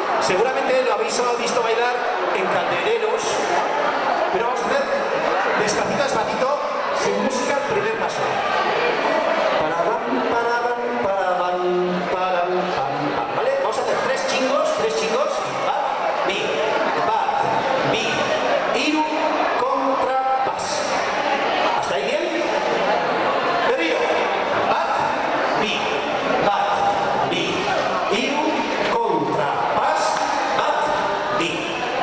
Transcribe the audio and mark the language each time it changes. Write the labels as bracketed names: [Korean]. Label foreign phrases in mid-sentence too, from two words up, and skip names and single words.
[Spanish] Seguramente lo habéis visto bailar en caldereros, pero vamos a hacer despacito, despacito, sin música, el primer paso. Paraban, paraban, paraban, paraban, pam, pam. ¿Vale? Vamos a hacer tres chingos. [Basque] Bat, bi, iru, [Spanish] contra, pas. ¿Hasta ahí bien? Perrillo. [Basque] Bat, bi, iru, [Spanish] contra, pas, [Basque] bat, bi.